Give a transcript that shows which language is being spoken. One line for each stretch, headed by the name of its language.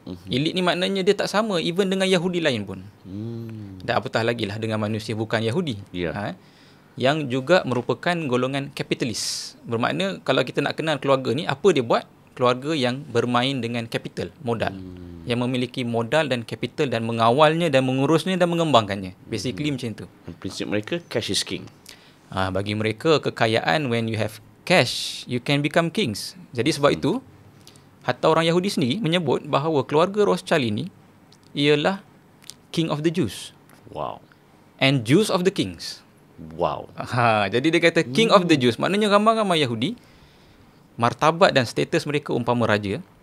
Malay: Elit ni maknanya dia tak sama even dengan Yahudi lain pun. Dan apatah lagi lah dengan manusia bukan Yahudi. Yang juga merupakan golongan kapitalis. Bermakna kalau kita nak kenal keluarga ni, apa dia buat? Keluarga yang bermain dengan capital, modal. Yang memiliki modal dan capital dan mengawalnya dan mengurusnya dan mengembangkannya. Basically macam tu. Prinsip mereka
English: cash is king.
Malay: Bagi mereka kekayaan,
English: when you have cash, you can become kings.
Malay: Jadi sebab itu, hatta orang Yahudi sendiri menyebut bahawa keluarga Rothschild ini ialah
English: King of the Jews. Wow. And Jews of the Kings. Wow.
Malay: Jadi dia kata
English: King of the Jews.
Malay: Maknanya ramai-ramai Yahudi, martabat dan status mereka umpama raja.